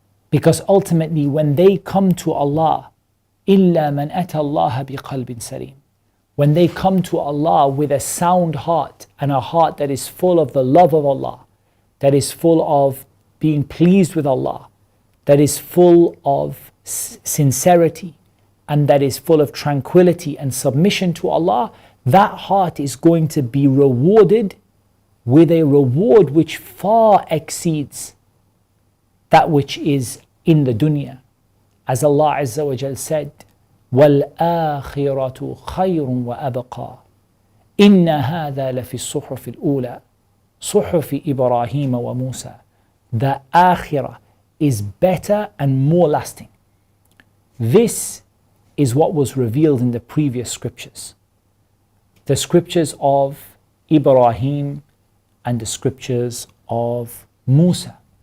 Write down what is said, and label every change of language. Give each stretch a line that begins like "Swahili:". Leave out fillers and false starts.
English: Because ultimately, when they come to Allah,
Arabic: إِلَّا مَنْ أَتَى اللَّهَ بِقَلْبٍ سَلِيمٍ,
English: when they come to Allah with a sound heart, and a heart that is full of the love of Allah, that is full of being pleased with Allah, that is full of sincerity and that is full of tranquility and submission to Allah, that heart is going to be rewarded with a reward which far exceeds that which is in the dunya. As Allah Azza wa Jal said,
Arabic: وَالْآخِرَةُ خَيْرٌ وَأَبْقَى إِنَّ هَذَا لَفِي الصُّحُفِ الْأُولَى صُحُفِ إِبْرَاهِيمَ وَمُوسَى.
English: The akhirah is better and more lasting. This is what was revealed in the previous scriptures. The scriptures of Ibrahim and the scriptures of Musa.